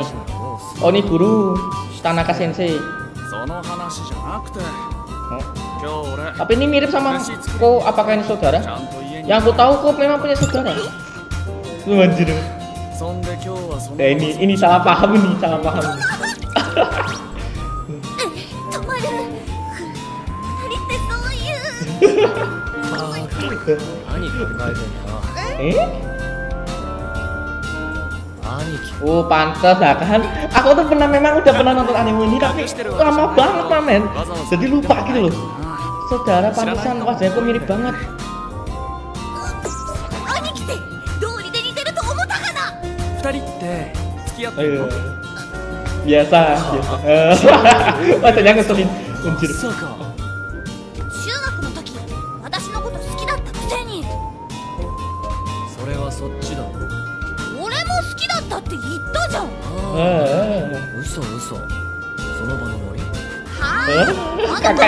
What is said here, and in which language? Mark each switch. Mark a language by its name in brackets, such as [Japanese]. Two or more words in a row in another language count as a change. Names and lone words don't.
[Indonesian] Oh, ini guru Tanaka Sensei. Tapi ini mirip sama Ko, apakah ini saudara? Yang aku tahu Ko memang punya saudara. Lu anjir. Nah, ini salah paham. [Japanese] 何考えてんだ。兄貴。 [Indonesian] Oh pantas lah kan. Aku tuh memang udah pernah nonton anime ini tapi lama banget mamen. Jadi lupa gitu loh. Saudara pantesan wajahnya kok mirip banget. [Japanese] 兄貴って道理で似てると思ったかな。二人って付き合ってん [Indonesian] Ayo. [Japanese] の？ [Indonesian] Biasa, biasa. Wajahnya ngeselin. Anjir. [Japanese] そうか。中学の時私のこと好きだったくせに。それはそっちだ。俺も好きだったって言ったじゃん。嘘嘘。その場のノリ。はぁ、あなたの